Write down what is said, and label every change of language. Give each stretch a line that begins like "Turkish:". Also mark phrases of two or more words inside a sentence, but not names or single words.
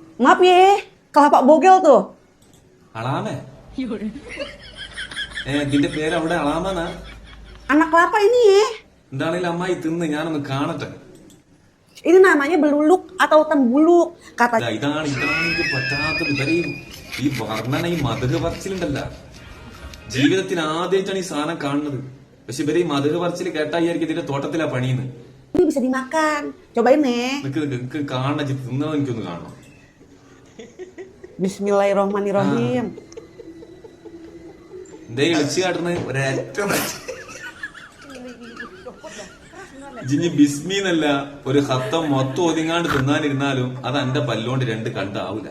Malay: Maaf ye, kelapa bogel tuh.
Malayalam: അളാമേ ഇതിന്റെ പേര് അവിടെ അളാമെന്നാ?
Malay: Anak kelapa ini ye.
Malayalam: എന്താണെങ്കിലും അമ്മായി തിന്ന് ഞാനൊന്ന് കാണട്ടെ.
Malay: Ini namanya beluluk atau tembuluk. Kata
Malayalam: ഇതാണ് ഇത് പറ്റാത്തത്. ഇവരെയും ഈ വർണ്ണന ഈ മധുര പറച്ചിലുണ്ടല്ല, ജീവിതത്തിൽ ആദ്യമായിട്ടാണ് ഈ സാധനം കാണുന്നത്. പക്ഷെ ഇവരെ ഈ മധുര പറച്ചിൽ കേട്ടായിരിക്കും ഇതിന്റെ തോട്ടത്തിലാ പണിയുന്നത്.
Indonesian: ini bisa dimakan. Cobain nih.
Malayalam: നിനക്ക് കാണണ തിന്നോ എനിക്കൊന്ന് കാണണം.
Arabic: Bismillahirrahmanirrahim.
Malayalam: എന്തേ വിളിച്ചു കാട്ടുന്ന ഒരേറ്റ ജിഞ്ഞി ബിസ്മിന്നല്ല ഒരു ഹത്തം മൊത്തം ഒതുങ്ങാണ്ട് തിന്നാനിരുന്നാലും അത് എന്റെ പല്ലോണ്ട് രണ്ട് കണ്ടാവൂല.